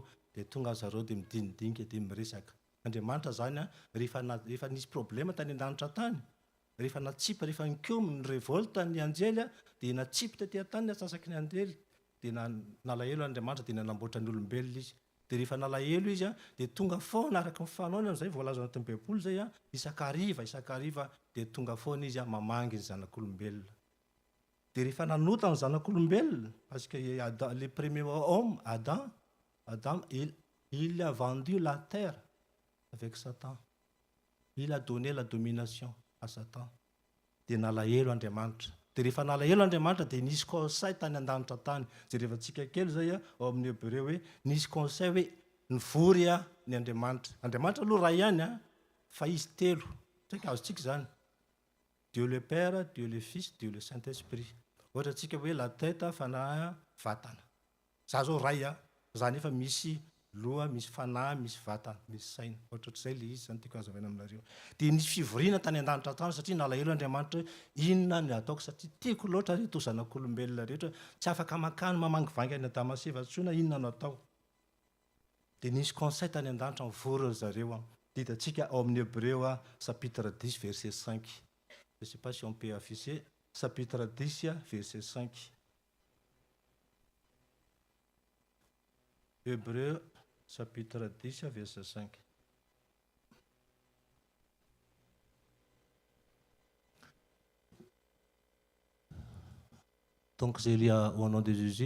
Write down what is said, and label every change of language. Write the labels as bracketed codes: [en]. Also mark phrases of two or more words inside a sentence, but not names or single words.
[mg] Dia tonga zareo dia midinidinika dia miresaka. Andriamanitra zany rehefa nisy problème tany an-danitra tany, rehefa natsipa, rehefa nikeo ny révolte ny anjely dia natsipa tetỳ tany ny atsasaky ny anjely dia nalahelo Andriamanitra dia nanamboatra ny olombelona izy. Dia rehefa nalahelo izy dia tonga foana araka ny fanaony zay voalaza anatin'ny Baiboly zay isan-kariva dia tonga foana izy mamangy ny zanak'olombelona. Dia rehefa nanota ny zanak'olombelona, [fr] parce que le premier homme, Adam, il a vendu la terre avec Satan. Il a donné la domination à Satan. [mg] Dia nalahelo Andriamanitra. Dia rehefa nalahelo Andriamanitra dia nisy conseil tany an-danitra tany. Zay rehefa tsika kely zay ao amin'ny Hébreu hoe nisy conseil hoe nivory ny Andriamanitra. Andriamanitra aloha ray ihany fa izy telo. Tsika azo tsika zany. [fr] Dieu le Père, Dieu le Fils, Dieu le Saint-Esprit. [mg] Ohatra antsika hoe [fr] la tête [mg] fanahy vatana. Za zao ray a, za nefa misy loha, misy fanahy, misy vatana, misy saina. Ohatr'izay le izy zany tiako hazavaina aminareo. Dia nisy fivoriana tany an-danitra tany satria nalahelo Andriamanitra inona ny ataoko satria tiako loatra reto zanak'olombelona rehetra tsy afaka makany mamangivangy any Damaseva intsona inona no atao. Dia nisy conseil tany an-danitra mivory zareo. Ditantsika ao amin'ny Hébreu chapitre 10 verset 5. [fr] Je ne sais pas si on peut afficher. Chapitre 10 verset 5. Hébreu chapitre 10 verset 5. Donc je lis au nom de Jésus.